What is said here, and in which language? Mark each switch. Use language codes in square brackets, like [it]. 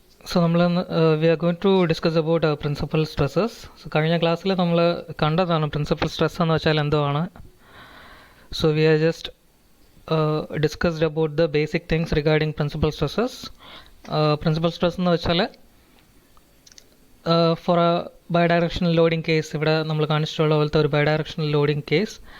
[en] So, we are going to discuss about principal stresses. [ml] So, കഴിഞ്ഞ ക്ലാസ്സിൽ നമ്മൾ കണ്ടതാണ് പ്രിൻസിപ്പൽ സ്ട്രെസ് എന്ന് വെച്ചാൽ എന്തുവാണ്. [en] So, we are just discussed about the basic things regarding principal stresses. Principal stress [ml] എന്ന് വെച്ചാൽ [en] for a bidirectional loading case, [ml] ഇവിടെ നമ്മൾ കാണിച്ചിട്ടുള്ള പോലത്തെ ഒരു [en] bidirectional loading case.